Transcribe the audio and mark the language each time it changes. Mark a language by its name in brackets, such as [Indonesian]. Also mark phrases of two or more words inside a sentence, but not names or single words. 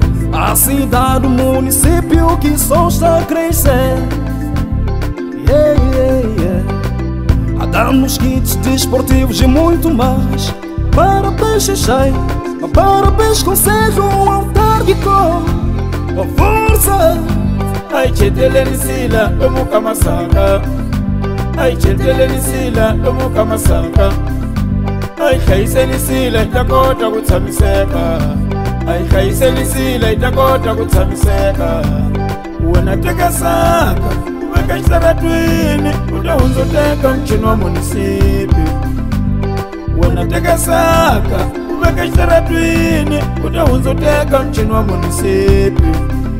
[Portuguese] A cidade, o município que só está a crescer. A dar-nos kits desportivos e muito mais. Parabéns, Xai-Xai, parabéns, Conselho Autárquico. Com força! [Tsonga] Ai chetelenisila, omuka masaka. Ai chetelenisila, omuka masaka. Ai khaisenisila, itakota kutshamiseka. Ai khaisenisila, itakota kutshamiseka. Wena teka saka, uveka xitaratwini, utahundzoteka mchini wa munisipyu. Wena teka saka, uveka xitaratwini, utahundzoteka mchini wa munisipyu.